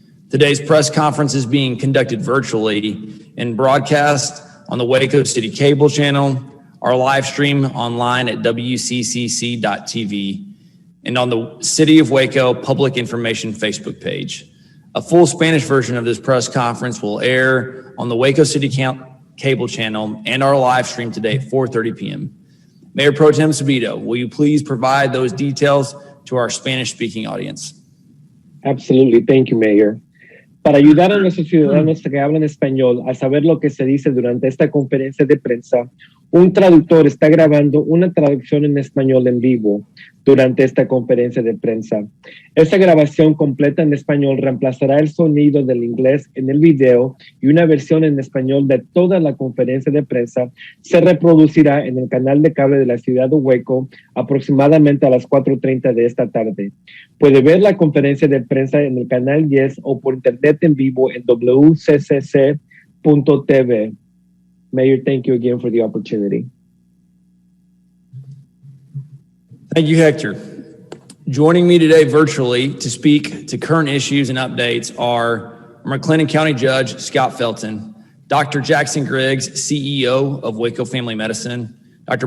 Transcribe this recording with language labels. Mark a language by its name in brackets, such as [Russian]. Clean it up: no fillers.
[English] Today's press conference is being conducted virtually and broadcast on the Waco City Cable Channel, our live stream online at wccc.tv, and on the City of Waco Public Information Facebook page. A full Spanish version of this press conference will air on the Waco City Cable Channel and our live stream today at 4:30 p.m. Mayor Pro Tem Sabito, will you please provide those details to our Spanish-speaking audience? Absolutely. Thank you, Mayor. [Spanish] Para ayudar a nuestros ciudadanos que hablan español a saber lo que se dice durante esta conferencia de prensa, un traductor está grabando una traducción en español en vivo durante esta conferencia de prensa. Esta grabación completa en español reemplazará el sonido del inglés en el video y una versión en español de toda la conferencia de prensa se reproducirá en el canal de cable de la ciudad de Waco aproximadamente a las 4:30 de esta tarde. Puede ver la conferencia de prensa en el canal 10 o por internet en vivo en wccc.tv. [English] Mayor, thank you again for the opportunity. Thank you, Hector. Joining me today virtually to speak to current issues and updates are McLennan County Judge Scott Felton, Dr. Jackson Griggs, CEO of Waco Family Medicine, Dr.